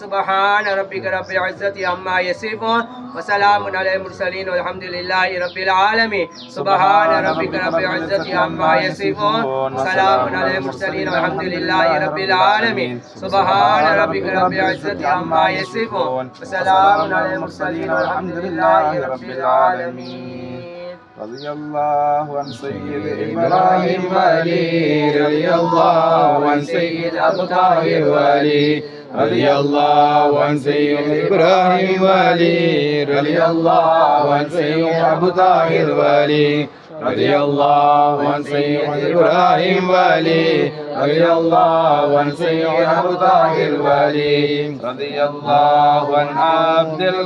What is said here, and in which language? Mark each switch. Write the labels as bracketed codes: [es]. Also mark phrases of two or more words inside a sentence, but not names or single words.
[ar] سبحان ربك رب العزة عما يصفون وسلام على المرسلين والحمد لله رب العالمين. سبحان ربك رب العزة عما يصفون وسلام على المرسلين والحمد لله رب العالمين. سبحان ربك رب العزة عما يصفون وسلام على المرسلين والحمد لله رب العالمين. رضي الله عن سيد إبراهيم ولي رضي الله عن سيد أبو طاهر ولي رضي الله عن سيد إبراهيم ولي رضي الله عن سيد أبو طاهر ولي رضي الله عن سيد إبراهيم ولي رضي الله عن سيد أبو طاهر ولي رضي الله عن عبد